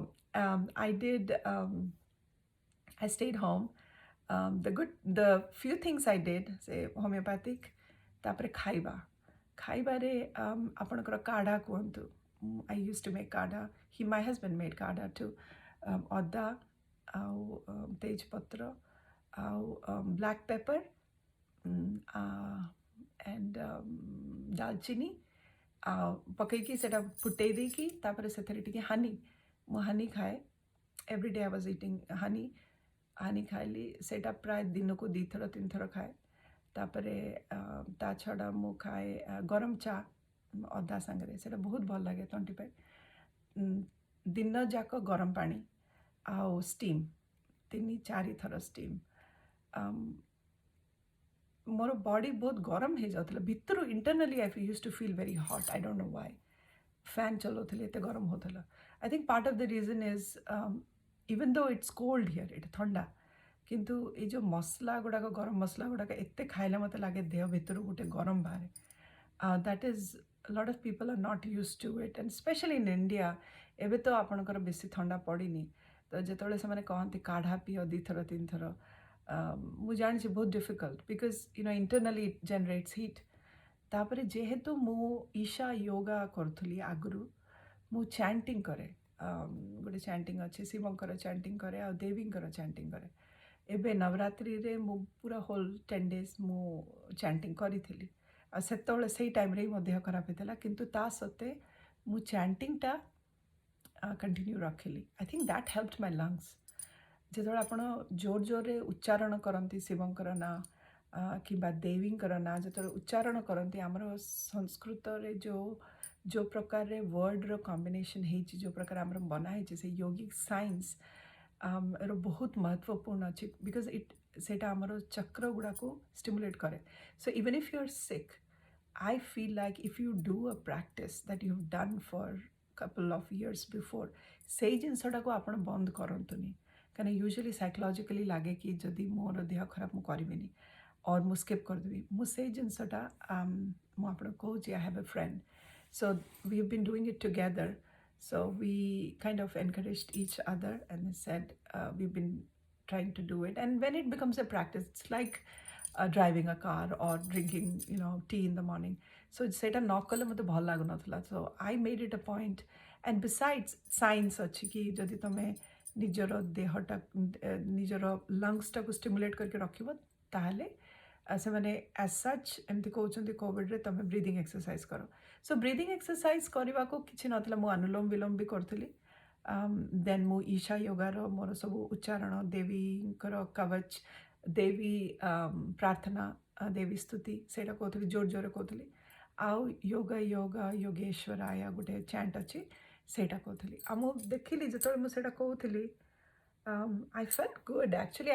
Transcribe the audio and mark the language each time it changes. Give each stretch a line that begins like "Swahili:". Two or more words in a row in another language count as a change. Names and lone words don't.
English: I stayed home the few things I did say homeopathic
Odia: ତାପରେ ଖାଇବାରେ ଆପଣଙ୍କର କାଢ଼ା କୁହନ୍ତୁ
English: I used to make kada my husband made kada too
Odia: ଅଦା ଆଉ ତେଜପତ୍ର ଆଉ
English: black pepper
Odia: and ଡାଲଚିନି ପକେଇକି ସେଟା ଫୁଟେଇ ଦେଇକି ତାପରେ ସେଥିରେ ଟିକେ ହାନି ମୁଁ ହାନି ଖାଏ
English: every day I was eating honey
Odia: ଖାଇଲି ସେଟା ପ୍ରାୟ ଦିନକୁ 2 ଥର 3 ଥର ଖାଏ ତାପରେ ତା ଛଡ଼ା ମୁଁ ଖାଏ ଗରମ ଚା ଅଦା ସାଙ୍ଗରେ ସେଟା ବହୁତ ଭଲ ଲାଗେ ତଣ୍ଟି ପାଇଁ ଦିନ ଯାକ ଗରମ ପାଣି ଆଉ ଷ୍ଟିମ୍ 3-4 ଥର ଷ୍ଟିମ୍ ମୋର ବଡି ବହୁତ ଗରମ ହେଇଯାଉଥିଲା ଭିତରୁ ଇଣ୍ଟରନାଲି
English: I used to feel very hot I don't know why
Odia: fan ଚଲାଉଥିଲି ଏତେ ଗରମ ହେଉଥିଲା
English: I think part of the reason is even though it's cold here
Odia: ଏଠି ଥଣ୍ଡା କିନ୍ତୁ ଏଇ ଯେଉଁ ମସଲା ଗୁଡ଼ାକ ଗରମ ମସଲା ଗୁଡ଼ାକ ଏତେ ଖାଇଲେ ମୋତେ ଲାଗେ ଦେହ ଭିତରୁ ଗୋଟେ ଗରମ ବାହାରେ
English: that is a lot of people are not used to it and especially in India
Odia: ଏବେ ତ ଆପଣଙ୍କର ବେଶୀ ଥଣ୍ଡା ପଡ଼ିନି ତ ଯେତେବେଳେ ସେମାନେ କହନ୍ତି କାଢ଼ା ପିଅ 2 ଥର 3 ଥର ମୁଁ ଜାଣିଛି ବହୁତ
English: difficult because internally it generates heat
Odia: ତାପରେ ଯେହେତୁ ମୁଁ ଈଶା ୟୋଗା କରୁଥିଲି ଆଗରୁ ମୁଁ ଚାଣ୍ଟିଂ କରେ ଗୋଟେ ଚାଣ୍ଟିଂ ଅଛି ଶିବଙ୍କର ଚାଣ୍ଟିଂ କରେ ଆଉ ଦେବୀଙ୍କର ଚାଣ୍ଟିଂ କରେ ଏବେ ନବରାତ୍ରିରେ ମୁଁ ପୁରା
English: whole 10 days
Odia: ମୁଁ ଚାଣ୍ଟିଂ କରିଥିଲି ଆଉ ସେତେବେଳେ ସେଇ ଟାଇମ୍ରେ ହିଁ ମୋ ଦେହ ଖରାପ ହେଇଥିଲା କିନ୍ତୁ ତା ସତ୍ତ୍ୱେ ମୁଁ ଚାଣ୍ଟିଂଟା କଣ୍ଟିନ୍ୟୁ ରଖିଲି
English: I think that helped my lungs
Odia: ଯେତେବେଳେ ଆପଣ ଜୋରରେ ଉଚ୍ଚାରଣ କରନ୍ତି ଶିବଙ୍କର ନାଁ କିମ୍ବା ଦେବୀଙ୍କର ନାଁ ଯେତେବେଳେ ଉଚ୍ଚାରଣ କରନ୍ତି ଆମର ସଂସ୍କୃତରେ ଯେଉଁ ପ୍ରକାରରେ
English: word's combination
Odia: ହେଇଛି ଯେଉଁ ପ୍ରକାର ଆମର ବନା ହେଇଛି ସେ
English: yogic science
Odia: ର ବହୁତ ମହତ୍ତ୍ୱପୂର୍ଣ୍ଣ ଅଛି ବିକଜ ସେଇଟା ଆମର ଚକ୍ର ଗୁଡ଼ାକୁ ଷ୍ଟିମୁଲେଟ୍ କରେ
English: so even if you are sick I feel like if you do a practice that you've done for couple of years before
Odia: ସେଇ ଜିନିଷଟାକୁ ଆପଣ ବନ୍ଦ କରନ୍ତୁନି କାରଣ ୟୁଜୁଆଲି ସାଇକୋଲୋଜିକାଲି ଲାଗେ କି ଯଦି ମୋର ଦେହ ଖରାପ ମୁଁ କରିବିନି और ମୁଁ ସ୍କିପ୍ କରିଦେବି ମୁଁ ସେଇ ଜିନିଷଟା ମୁଁ ଆପଣଙ୍କୁ କହୁଛି
English: I have a friend so we have been doing it together so we kind of encouraged each other and said we've been trying to do it and when it becomes a practice it's like driving a car or drinking tea in the morning so
Odia: ସେଇଟା ନ କଲେ ମୋତେ ଭଲ ଲାଗୁନଥିଲା
English: so I made it a point and besides science
Odia: ଅଛି କି ଯଦି ତମେ ନିଜର ଦେହଟା ନିଜର ଲଙ୍ଗସଟାକୁ ଷ୍ଟିମୁଲେଟ୍ କରିକି ରଖିବ ତାହେଲେ ସେମାନେ
English: as such
Odia: ଏମିତି କହୁଛନ୍ତି କୋଭିଡ଼ରେ ତମେ
English: breathing exercise
Odia: କର ସୋ
English: breathing exercise
Odia: କରିବାକୁ କିଛି ନଥିଲା ମୁଁ ଅନୁଲୋମ ବିଲୋମ ବି କରୁଥିଲି ଦେନ୍ ମୁଁ ଈଶା ୟୋଗାର ମୋର ସବୁ ଉଚ୍ଚାରଣ ଦେବୀଙ୍କର କବଚ ଦେବୀ ପ୍ରାର୍ଥନା ଦେବୀ ସ୍ତୁତି ସେଇଟା କହୁଥିଲି ଜୋର ଜୋରରେ କହୁଥିଲି ଆଉ
Sanskrit: योग योग योगेश्वराय
Odia: ଗୋଟେ ଚାଣ୍ଟ ଅଛି ସେଇଟା କହୁଥିଲି ଆଉ ମୁଁ ଦେଖିଲି ଯେତେବେଳେ ମୁଁ ସେଇଟା କହୁଥିଲି
English: I felt good actually.